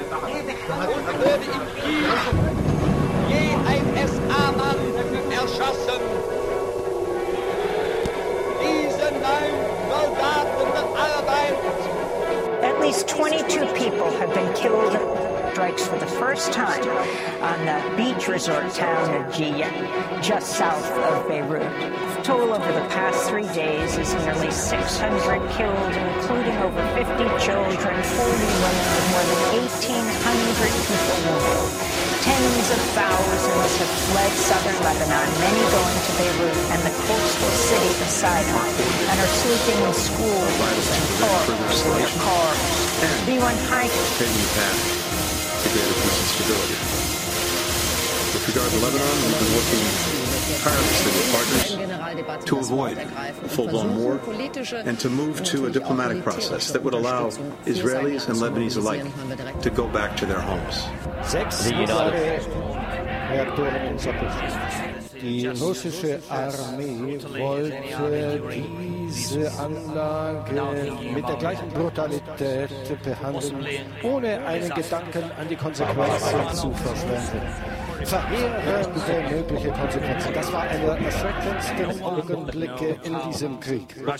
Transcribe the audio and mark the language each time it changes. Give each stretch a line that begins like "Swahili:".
German: Wurde in Kiew je ein SA-Mann erschossen. Diese 9 Soldaten arbeiten.
English: At least 22 people have been killed. Strikes for the first time on the beach resort town of Jiyan, just south of Beirut. Toll over the past 3 days is nearly 600 killed, including over 50 children, 40 women, and more than 1,800 people wounded. Tens of thousands have fled southern Lebanon, many going to Beirut and the coastal city of Sinai, and are sleeping in schools and parks. B1 Haifa. With regard to Lebanon, we've been working tirelessly with partners to avoid full-blown war and to move to a diplomatic process that would allow Israelis and Lebanese alike to go back to their homes.
German: Die russische Armee wollte diese Anlage mit der gleichen Brutalität behandeln, ohne einen Gedanken an die Konsequenzen zu verschwenden. Verheerende mögliche Konsequenzen. Das war einer der erschreckendsten Augenblicke in diesem Krieg.